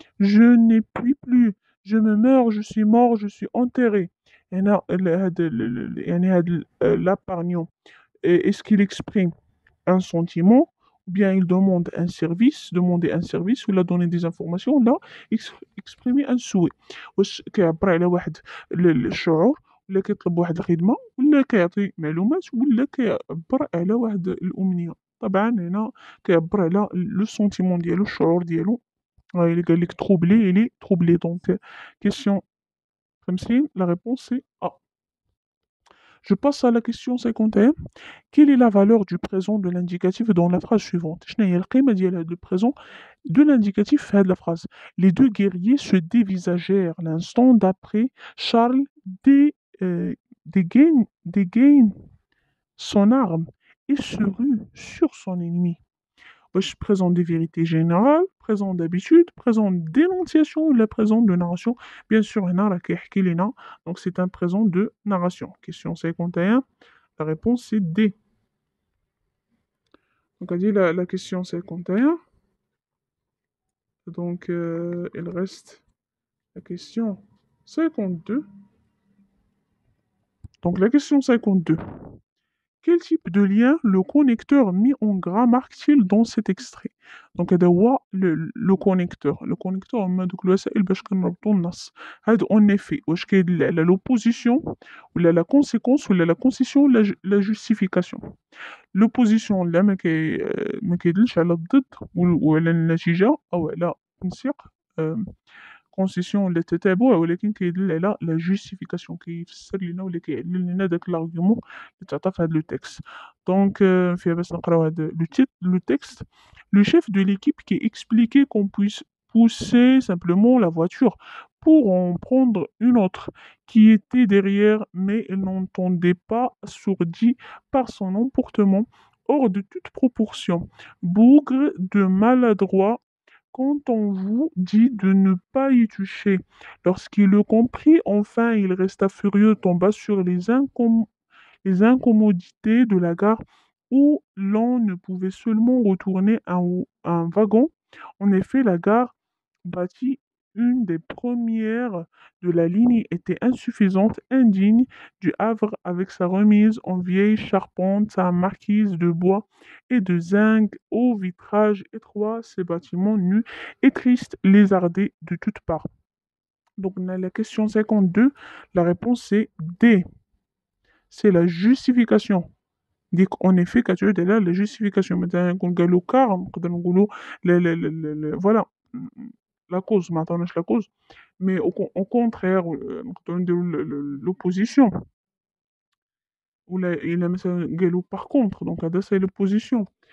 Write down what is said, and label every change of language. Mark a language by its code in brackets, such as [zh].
[fr] Je n'ai plus. Je me meurs, je suis mort, je suis enterré. [ar] هنا يعني [fr] l'épargnant, est-ce qu'il exprime un sentiment ou bien il demande un service, demander un service [ar] ولا [fr] donner des informations لا exprimer un souhait. [ar] واش كيعبر على واحد الشعور ولا كيطلب واحد الخدمة ولا كيعطي معلومات ولا كيعبر على واحد الأمنية. طبعا هنا كيعبر على [fr] لو سونتيمون [ar] ديالو، الشعور ديالو. [fr] Il [ar] قال لك [fr] troublé, il est troublé. Donc question 50, la réponse c'est A. Je passe à la question 51. Quelle est la valeur du présent de l'indicatif dans la phrase suivante? [ar] شنو هي القيمة ديال هذا البريزون [fr] de l'indicatif [ar] في هذه [fr] la phrase. Les deux guerriers se dévisagèrent l'instant d'après. Charles dégaine son arme et se rue sur son ennemi. Wesh, présent des vérités générales, présent d'habitude, présent d'énonciation ou la présent de narration. Bien sûr, [ar] هنا راه كيحكي لنا. [fr] Donc c'est un présent de narration. Question 51, la réponse c'est D. Donc on dit la question 51. Donc il reste la question 52. Donc la question 52. Quel type de lien le connecteur mis en gras marque-t-il dans cet extrait? Donc هذا هو le connecteur. Le connecteur [ar] هما دوك الوسائل باش كنربطوا النص. هاد en effet واش كيدل على [fr] l'opposition [ar] ولا [fr] la conséquence [ar] ولا [fr] la concession [ar] ولا [fr] la justification. [ar] L'opposition لا ما كيدلش على الضد وعلى النتيجة أو على تنسيق كونسيسيون ولا التتابع، ولكن كيدل على لا جوستيفيكاسيون، كيفسر لنا ولا كيعلل لنا داك الارغيومون اللي تعطى في هذا لو تيكست. دونك فيها باش نقراو هذا لو تيكست. [fr] Le chef de l'équipe qui expliquait qu'on puisse pousser simplement la voiture pour en prendre une autre qui était derrière, mais il n'entendait pas, assourdi par son emportement hors de toute proportion. Bougre de maladroit quand on vous dit de ne pas y toucher. Lorsqu'il le comprit, enfin, il resta furieux, tomba sur les incommodités de la gare où l'on ne pouvait seulement retourner un wagon. En effet, la gare bâtie une des premières de la ligne était insuffisante, indigne du Havre avec sa remise en vieille charpente, sa marquise de bois et de zinc au vitrage étroit, ses bâtiments nus et tristes, lézardés de toutes parts. Donc, on a la question 52, la réponse c'est D. C'est la justification. [ar] ديك [fr] en effet [ar] كتعود على [fr] la justification. [ar] مثلا نكون قالوا كار نقدر نقولوا فوالا لا كوز ما عطاوناش لا كوز، مي [fr] au contraire [ar] نقدروا نديروا [fr] l'opposition. [ar] ولا إلا مثلا قالوا [fr] par contre، [ar] دونك هذا سي [fr] l'opposition.